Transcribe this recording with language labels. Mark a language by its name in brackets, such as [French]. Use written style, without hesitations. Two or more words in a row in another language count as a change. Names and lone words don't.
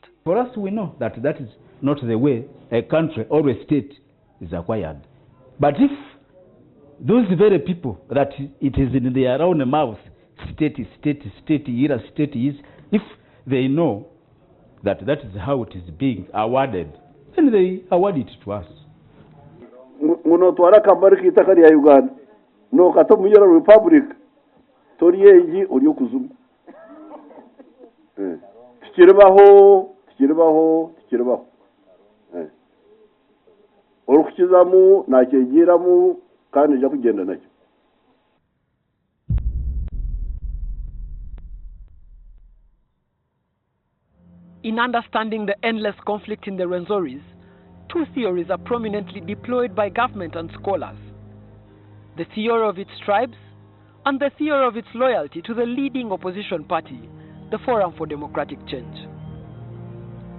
[English] For us, we know that that is not the way a country or a state is acquired. But if those very people that it is in their own mouth, state, Yira state is, if they know that that is how it is being awarded, then they award it to us. [Tooro] Munotwara kambari kitakari ya Uganda no kato muyera republic toriyeji uriyo kuzumu tikiribaho orukukizamu nakyegiramu kandi nja kugenda nakyo. [English] In understanding the endless conflict in the Rwenzoris, two theories are prominently deployed by government and scholars: the theory of its tribes and the theory of its loyalty to the leading opposition party, the Forum for Democratic Change.